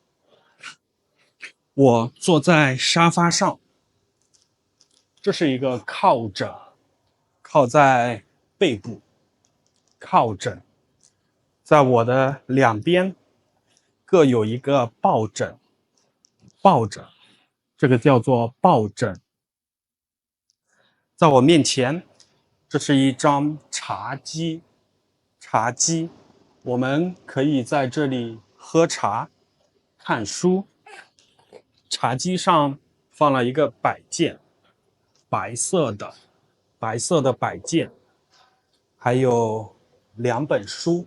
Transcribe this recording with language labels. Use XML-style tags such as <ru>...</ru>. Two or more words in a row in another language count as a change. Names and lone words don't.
<zh>我坐在沙發上，這是一個靠枕，靠在背部，靠枕。在我的兩邊各有一個抱枕，這個叫做抱枕。在我面前，這是一張茶几，我們可以在這裡喝茶、看書。茶几上放了一個擺件，白色的擺件，還有2本書。</zh>